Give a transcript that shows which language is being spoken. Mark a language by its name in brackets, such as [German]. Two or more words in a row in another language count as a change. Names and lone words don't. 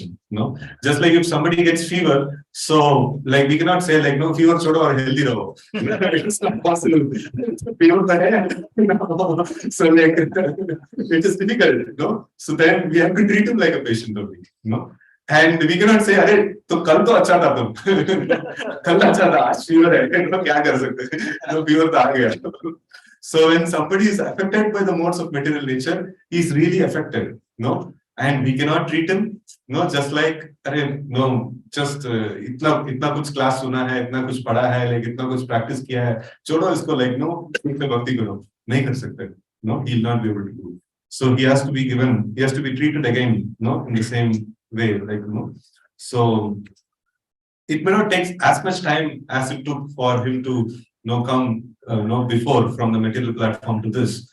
[English] Just like if somebody gets fever, so like we cannot say like no fever chodo or healthy raho. It's not possible. Fever, so like it is difficult. So then we have to treat him like a patient only. And we cannot say, [Hindi] "अरे, तो कल तो अच्छा था तुम, कल अच्छा था, आज fever है, क्या कर सकते? [English] No fever [Hindi] तो आ गया." [English] So when somebody is affected by the modes of material nature, he is really affected, and we cannot treat him, just like, just [Hindi] इतना कुछ class सुना है, इतना कुछ पढ़ा है, [English] like [Hindi] इतना कुछ practice किया है, छोड़ो इसको [English] like [Hindi] भक्ति करो, नहीं कर सकते, [English] he will not be able to do. So he has to be treated again, in the same way, like, so it may not take as much time as it took for him to come before from the material platform to this.